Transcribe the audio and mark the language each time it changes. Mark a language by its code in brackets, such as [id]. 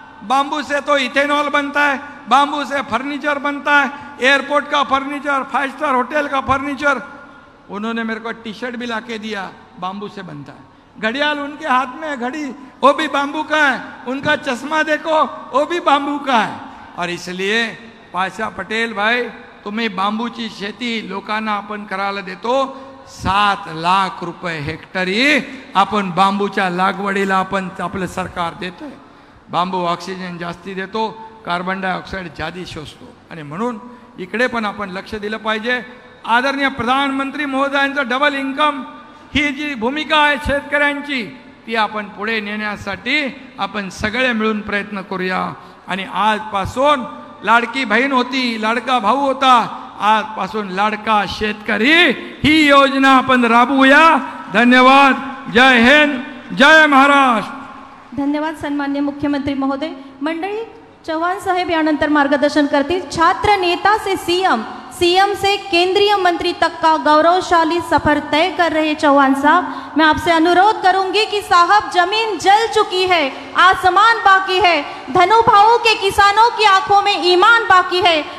[hi] Bamboo से तो ethanol बनता है, बांबू से फर्नीचर बनता है, एयरपोर्ट का फर्नीचर, 5 स्टार होटल का फर्नीचर। उन्होंने मेरे को टी शर्ट भी लाके दिया, बांबू से बनता है। घड़ियाल उनके हाथ में है, घड़ी वो भी बांबू का है, उनका चश्मा देखो वो भी बांबू का है। और इसलिए [mr] पाशा पटेल भाई, तुम्ही बांबूची शेती लोकांना आपण करायला देतो। 7 लाख रुपये हेक्टरी आपण बांबूच्या लागवडीला आपण आपलं सरकार देतोय। बांबू ऑक्सिजन जास्ती देतो, कार्बन डायऑक्साईड जादी शोषतो, आणि म्हणून इकडे पण आपण लक्ष दिलं पाहिजे। आदरणीय प्रधानमंत्री महोदयांचं डबल इन्कम ही जी भूमिका आहे शेतकऱ्यांची, ती आपण पुढे नेण्यासाठी आपण सगळे मिळून प्रयत्न करूया। आणि आजपासून लाडकी बहीण होती, लाडका भाऊ होता, आजपासून लाडका शेतकरी ही योजना आपण राबवूया। धन्यवाद। जय हिंद, जय महाराष्ट्र। धन्यवाद सन्मान्य मुख्यमंत्री महोदय। मंडळी, चव्हाण साहेब यानंतर मार्गदर्शन करतील। [hi] छात्र नेता से सीएम, सीएम से केंद्रीय मंत्री तक का गौरवशाली सफर तय कर रहे चौहान साहब, मैं आपसे अनुरोध करूंगी कि साहब जमीन जल चुकी है, आसमान बाकी है, धनु भावों के किसानों की आंखों में ईमान बाकी है।